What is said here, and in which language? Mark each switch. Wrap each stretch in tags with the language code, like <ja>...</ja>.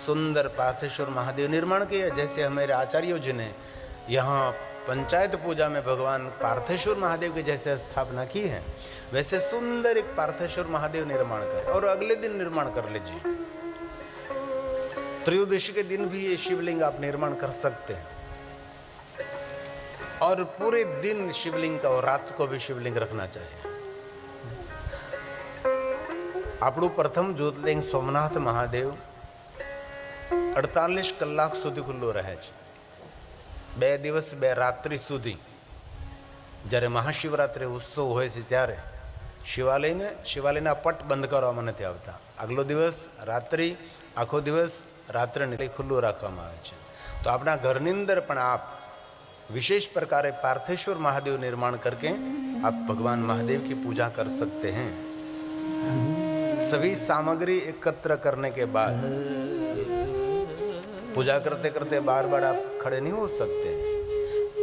<hi>सुंदर पार्थेश्वर महादेव निर्माण किया, जैसे हमारे आचार्यों जी ने यहाँ पंचायत पूजा में भगवान पार्थेश्वर महादेव की जैसे स्थापना की है, वैसे सुंदर एक पार्थेश्वर महादेव निर्माण करें और अगले दिन निर्माण कर लीजिए। त्रयोदशी के दिन भी ये शिवलिंग आप निर्माण कर सकते हैं और पूरे दिन शिवलिंग का और रात को भी शिवलिंग रखना चाहिए।</hi> <gu>આપણું પ્રથમ જ્યોતિર્લિંગ સોમનાથ મહાદેવ 48 કલાક સુધી ખુલ્લું રહે છે। 2 દિવસ 2 રાત્રિ સુધી જ્યારે મહાશિવરાત્રિ ઉત્સવ હોય છે ત્યારે શિવાલયના પટ બંધ કરવામાં નથી આવતા। આગલો દિવસ રાત્રિ, આખો દિવસ રાત્રિને ખુલ્લું રાખવામાં આવે છે। તો આપણા ઘરની અંદર પણ આપ</gu> <hi>विशेष प्रकार पार्थेश्वर महादेव निर्माण करके आप भगवान महादेव की पूजा कर सकते हैं। सभी सामग्री एकत्र करने के बाद पूजा करते करते बार बार आप खड़े नहीं हो सकते।</hi>